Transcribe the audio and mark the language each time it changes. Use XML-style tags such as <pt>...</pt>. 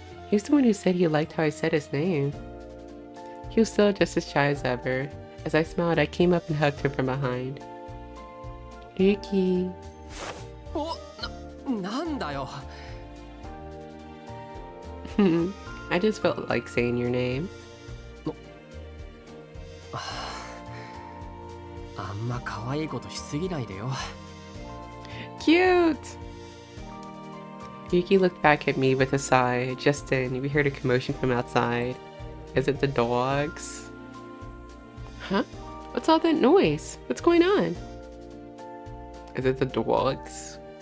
<en>He was the one who said he liked how I said his name. He was still just as shy as ever. As I smiled, I came up and hugged him from behind. Ryuki.</en> <ja>なんだよ。</ja> <en>I just felt like saying your name.</en> <ja>あんま可愛いことしすぎないでよ。</ja> <en>cute! Ryuki looked back at me with a sigh. Just then, we heard a commotion from outside. Is it the dogs? Huh? What's all that noise? What's going on? Is it the dogs?</en>